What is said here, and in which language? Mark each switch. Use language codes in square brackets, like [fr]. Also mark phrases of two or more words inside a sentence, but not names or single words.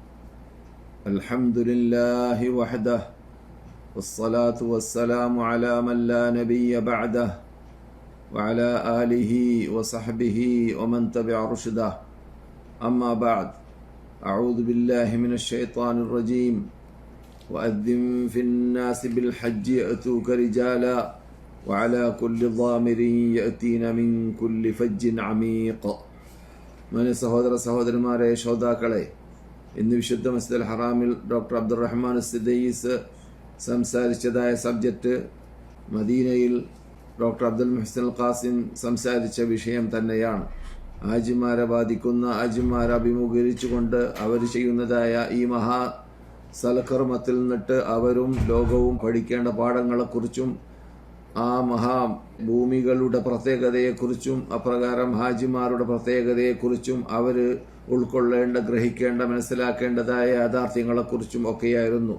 [ar] الحمد لله وحده والصلاة والسلام على من لا نبي بعده وعلى آله وصحبه ومن تبع رشده. أما بعد، أعوذ بالله من الشيطان الرجيم. وأذن في الناس بالحج يأتوك رجالا وعلى كل ضامر يأتين من كل فج عميق. [ml] meine സഹോദരന്മാരെ, ശ്രോതാക്കളെ, ഇന്ന് വിശുദ്ധ മസ്ജിദുൽ ഹറാമിൽ ഡോക്ടർ അബ്ദുറഹ്മാൻ സിദ്ദീസ് സംസാരിച്ചതായ സബ്ജക്റ്റ് മദീനയിൽ ഡോക്ടർ അബ്ദുൽ മുഹ്സിൻ ഖാസിം സംസാരിച്ച വിഷയം തന്നെയാണ്. ഹാജിമാരെ ബാധിക്കുന്ന, ഹാജിമാരെ അഭിമുഖീകരിച്ചുകൊണ്ട് അവർ ചെയ്യുന്നതായ ഈ മഹാ സൽക്കർമ്മത്തിൽ നിന്നിട്ട് അവരും ലോകവും പഠിക്കേണ്ട പാഠങ്ങളെക്കുറിച്ചും ആ മഹാഭൂമികളുടെ പ്രത്യേകതയെക്കുറിച്ചും അപ്രകാരം ഹാജിമാരുടെ പ്രത്യേകതയെക്കുറിച്ചും അവർ ഉൾക്കൊള്ളേണ്ട, ഗ്രഹിക്കേണ്ട, മനസ്സിലാക്കേണ്ടതായ യാഥാർത്ഥ്യങ്ങളെക്കുറിച്ചും ഒക്കെയായിരുന്നു.